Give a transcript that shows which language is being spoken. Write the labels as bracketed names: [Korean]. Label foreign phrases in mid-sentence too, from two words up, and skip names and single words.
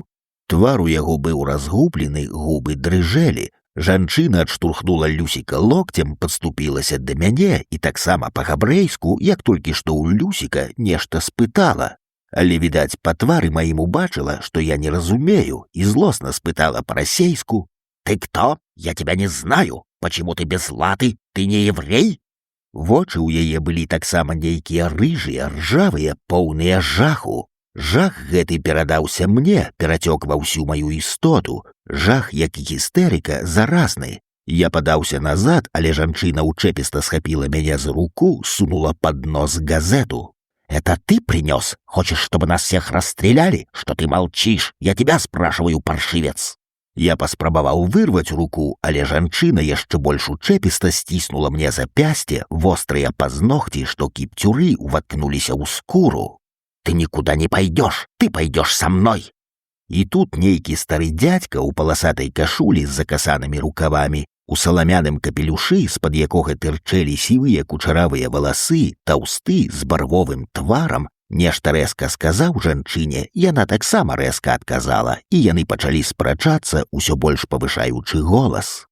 [Belarusian] Твар у яго быў разгублены, губы дрыжэлі. Жанчына адштурхнула Люсіка локцем, падступілася да мяне і таксама па-габрэйску, як толькі што ў Люсіка, нешта спытала. Але, відаць, па твары маім убачыла, што я не разумею, і злосна спытала па-расейску: [Russian] «Ты кто? Я тебя не знаю. Почему ты без латы? Ты не еврей?» [Belarusian] Вочы ў яе былі таксама нейкія рыжыя, ржавыя, поўныя жаху. Жах гэты перадаўся мне, перацёк ва ўсю маю істоту. Жах, як і гістэрыка, заразны. Я падаўся назад, але жанчына ўчэпіста схапіла мяне за руку, сунула под нос газету. [Russian] «Это ты принес? Хочешь, чтобы нас всех расстреляли? Что ты молчишь? Я тебя спрашиваю, паршивец!» [Belarusian] Я паспрабаваў вырваць руку, але жанчына яшчэ больш учэпіста сціснула мне запясце, вострыя пазногці, што кіпцюры уваткнуліся ў скуру. [Russian] «Ты никуда не пойдешь, ты пойдешь со мной!» [Belarusian] І тут нейкі стары дзядзька ў паласатай кашулі з закасанымі рукавамі, у саламяным капелюшы, з-пад якога тырчэлі сівыя кучаравыя валасы, таўсты, з барвовым тварам, нешта рэзка сказаў жанчыне, яна таксама рэзка адказала, і яны пачалі спрачацца, усё больш павышаючы голас.